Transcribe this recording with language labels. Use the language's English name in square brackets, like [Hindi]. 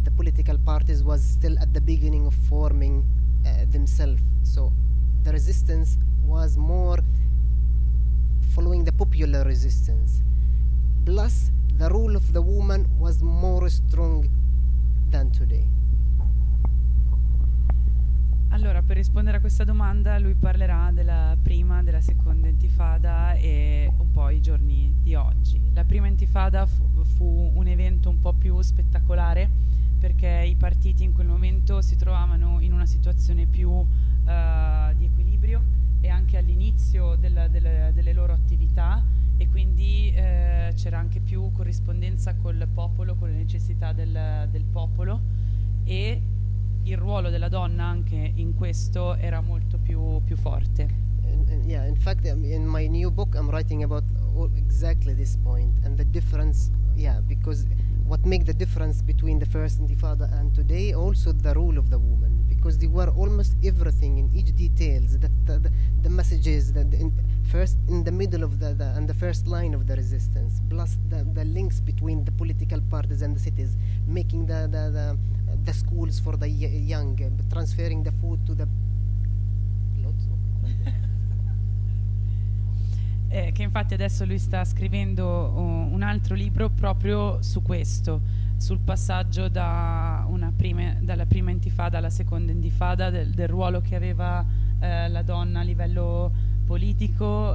[English] The political parties was still at the beginning of forming themselves. So the resistance was more following the popular resistance. Plus, the rule of the woman was more strong than today. [Italian] Allora, per rispondere a questa domanda, lui parlerà della prima, della seconda intifada e un po' i giorni di oggi. La prima intifada fu un evento un po' più spettacolare perché i partiti in quel momento si trovavano in una situazione più di equilibrio e anche all'inizio delle loro attività, e quindi c'era anche più corrispondenza col popolo, con le necessità del popolo, e il ruolo della donna anche in questo era molto più forte. [English] Yeah, in fact, in my new book I'm writing about exactly this point and the difference. Yeah, because what makes the difference between the first intifada and today, also the role of the woman, because they were almost everything in each details, that the messages that in the middle of the and the first line of the resistance, plus the links between the political parties and the cities, making the schools for the young, transferring the food to the lots of [Italian] che infatti adesso lui sta scrivendo un altro libro proprio su questo, sul passaggio dalla prima intifada alla seconda intifada, del ruolo che aveva la donna a livello politico.